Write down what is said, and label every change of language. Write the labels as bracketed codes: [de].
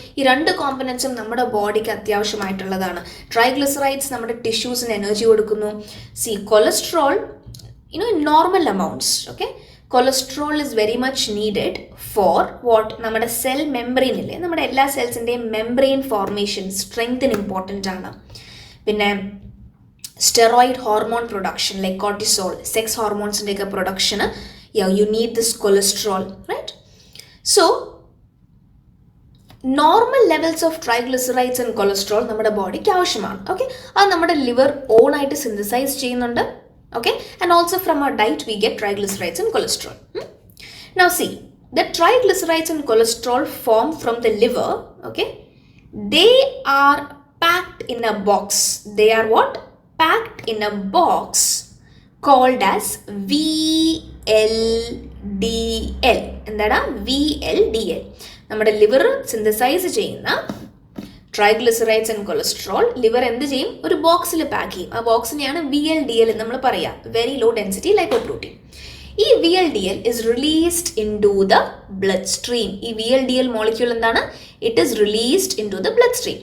[ml] ഈ രണ്ട് കോമ്പണൻസും നമ്മുടെ ബോഡിക്ക് അത്യാവശ്യമായിട്ടുള്ളതാണ്. ട്രൈഗ്ലിസറൈഡ്സ് നമ്മുടെ ടിഷ്യൂസിന് എനർജി കൊടുക്കുന്നു. [en] See, cholesterol, in normal amounts, okay, cholesterol is very much needed for what? [ml] നമ്മുടെ സെൽ മെംബ്രെയിൻ ഇല്ലേ, നമ്മുടെ എല്ലാ സെൽസിൻ്റെയും മെംബ്രെയിൻ ഫോർമേഷൻ സ്ട്രെങ്തിന് ഇമ്പോർട്ടൻ്റ് ആണ്. പിന്നെ [en] steroid hormone production like cortisol, sex hormones in the production, you need this cholesterol, right? So normal levels of triglycerides and cholesterol [ml] നമ്മുടെ ബോഡിക്ക് ആവശ്യമാണ്. Okay, അത് നമ്മുടെ ലിവർ ഓൺ ആയിട്ട് സിന്തസൈസ് ചെയ്യുന്നുണ്ട്. [en] Okay, and also from our diet we get triglycerides and cholesterol. Now see, the triglycerides and cholesterol form from the liver. Okay, they are packed in a box. They are what? Packed in a box called as VLDL. [ml] എന്താണ് VLDL? നമ്മുടെ liver synthesise ചെയ്യുന്ന triglycerides and cholesterol liver എന്ത് ചെയ്യും? ഒരു ബോക്സിൽ pack ചെയ്യും. ആ ബോക്സിനെയാണ് VLDL എന്ന് നമ്മൾ പറയാം, വെരി ലോ ഡെൻസിറ്റി ലൈപ്പോപ്രോട്ടീൻ. [en] ഈ VLDL is released into the bloodstream. [ml] ഈ [en] VLDL molecule [ml] എന്താണ്? [en] It is released into the bloodstream.